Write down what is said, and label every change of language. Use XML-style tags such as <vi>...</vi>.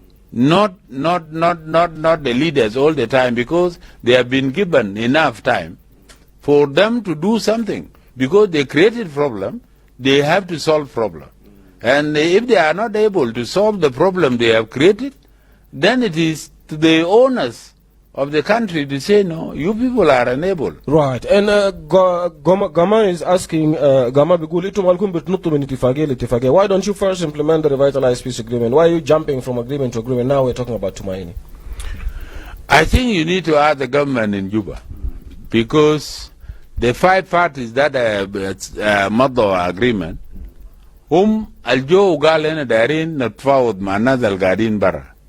<en>Not the leaders all the time, because they have been given enough time for them to do something, because they created problem. They have to solve problem, and if they are not able to solve the problem they have created, then it is to the owners of the country to say no, you people are unable. Right. And Gama is asking,</en> <ar>Gama بيقول انتم مالكم بتنطوا من اتفاقية لاتفاقية.</ar> <en>Why don't you first implement the revitalized peace agreement? Why are you jumping from agreement to agreement? Now we're talking about Tumaini. I think you need to ask the government in Juba, because the 5 parties that</en> <ar>مضوا</ar> <en>agreement</en> <ar>هم الجو قال هنا دايرين نتفاوض مع الناس القاعدين برا.</ar>